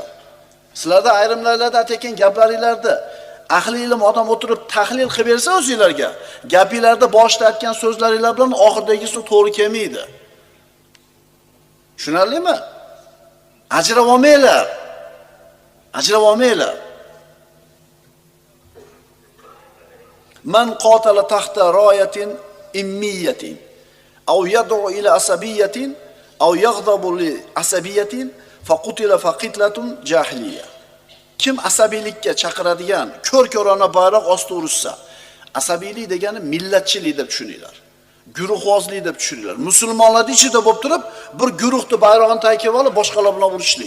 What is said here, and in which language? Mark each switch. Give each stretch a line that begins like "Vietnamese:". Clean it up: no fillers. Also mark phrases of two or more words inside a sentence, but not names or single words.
Uzbek: Sizlarda ayrimlarlarda aytgan gaplaringlarda ahli ilm odam o'tirib tahlil qilib bersa o'zingizlarga, gapingizlarda boshida aytgan so'zlaringlar bilan oxirdagisi to'g'ri kelmaydi. Tushunarlimi? Ajrab olmaylar. Ajrab olmaylar.
Arabic: من قاتل تحت راية عمية أو يدعو إلى عصبية أو يغضب لعصبية فقتل فقتلة جاهلية.
Uzbek: Kim asabiylikka chaqiradigan ko'r-ko'rona bayroq ostida urushsa, asabiylik degani millatchilik deb tushuninglar. Guruhvozlik deb tushuninglar. Musulmonlar ichida bo'lib turib, bir guruhni bayrog'ini tayib olib boshqalar bilan urushlik.